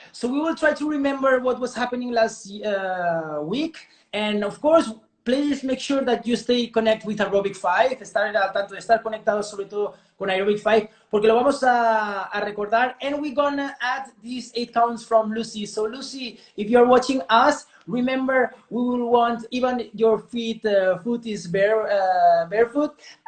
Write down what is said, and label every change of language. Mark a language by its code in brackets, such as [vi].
[en] So we will try to remember what was happening last week. And of course, please make sure that you stay connected with Aerobic 5. [es] Estar al tanto de estar conectados sobre todo con Aerobic 5, porque lo vamos a recordar. [en] And we're gonna add these 8 counts from Lucy. So Lucy, if you're watching us, remember, we will want, even your foot is barefoot.